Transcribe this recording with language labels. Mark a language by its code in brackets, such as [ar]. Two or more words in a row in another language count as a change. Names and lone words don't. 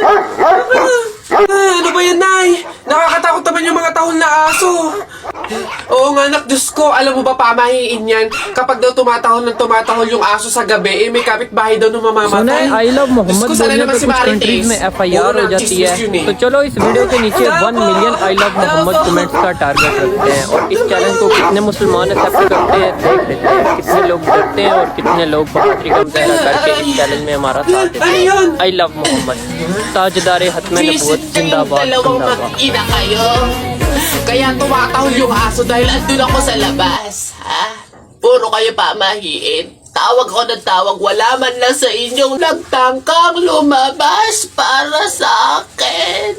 [tl] Ano ba yan, Nay? Nakakatakot naman yung mga tahol na aso. Oo nga, anak, Diyos ko, alam mo ba, pamahiin yan. Kapag daw tumatahol ng tumatahol yung aso sa gabi, may kapitbahay daw na [hi] सुना [tl] mamamatay. [hi] है [en] I love [tl] Diyos [hi] मोहम्मद [tl] ko, sana [hi] बोलने [tl] naman [hi] पे [tl] si [hi] कुछ [tl] Marites. [hi] कंट्रीज में एफआईआर [tl] Puro [hi] हो जाती है [tl] chismis yun eh. [hi] तो चलो इस वीडियो के नीचे 1 [en] million I love Muhammad comments [hi] का टारगेट रखते हैं और इस चैलेंज को कितने मुसलमान एक्सेप्ट करते हैं देख लेते हैं कितने लोग डरते हैं और कितने लोग बहादुरी का मुजाहरा करके इस चैलेंज में हमारा साथ देते हैं [en] I love Muhammad [hi] ताजदार हतम नबूवत [tl] Visit kayong [hi] जिंदाबाद [tl] dalawang [hi] जिंदाबाद [tl] mag-ina kayo. Kaya tumatahol yung aso dahil andun ako sa labas. Ha? Puro kayo pamahiin. Tawag ko ng tawag, wala man lang sa inyong nagtangkang lumabas para sa akin.